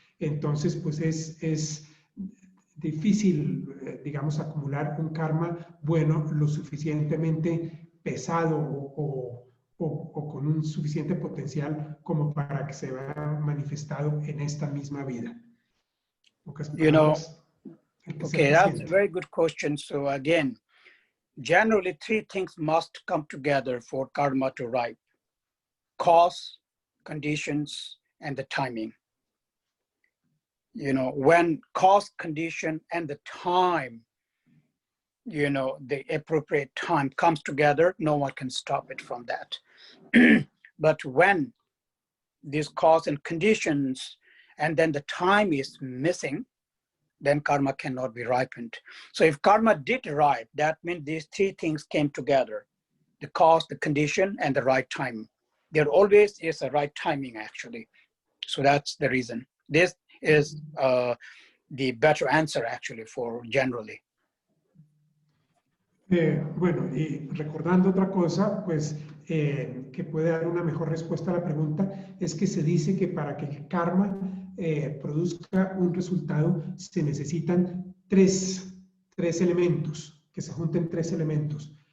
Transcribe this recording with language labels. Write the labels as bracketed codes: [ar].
[es] Entonces, pues es difícil, digamos, acumular un karma bueno lo suficientemente pesado o con un suficiente potencial como para que se vea manifestado en esta misma vida. Pocas palabras, hay que ser [en] Okay, that's a [es] paciente. [en] very good question. So again, generally 3 things must come together for karma to ripe: cause, conditions, and the timing. When cause, condition, and the time, the appropriate time comes together, no one can stop it from that. But when these cause and conditions and then the time is missing, then karma cannot be ripened. So if karma did ripe, that means these 3 things came together: the cause, the condition, and the right time. There always is a right timing, actually. So that's the reason. This is the better answer, actually, for generally. [es] Bueno, y recordando otra cosa, pues que puede dar una mejor respuesta a la pregunta, es que se dice que para que el karma produzca un resultado se necesitan tres elementos, que se junten 3 elementos.